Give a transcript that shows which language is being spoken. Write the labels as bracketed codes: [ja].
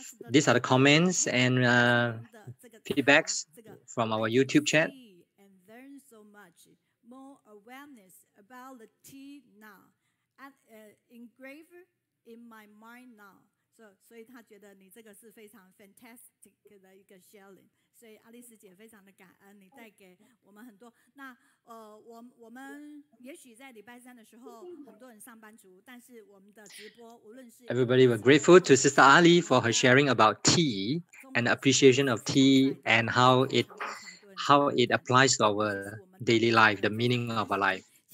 [en] These are the comments and feedbacks from our YouTube chat. And learn so much more awareness about the tea now, and engraver in my mind now. [zh] 所以他觉得你这个是非常 fantastic 的一个 sharing， 所以阿丽丝姐非常的感恩你带给我们很多。那我们也许在礼拜三的时候很多人上班族，但是我们的直播无论是 [en] Everybody were grateful to Sister Ali for her sharing about tea and appreciation of tea and how it applies to our daily life, the meaning of our life.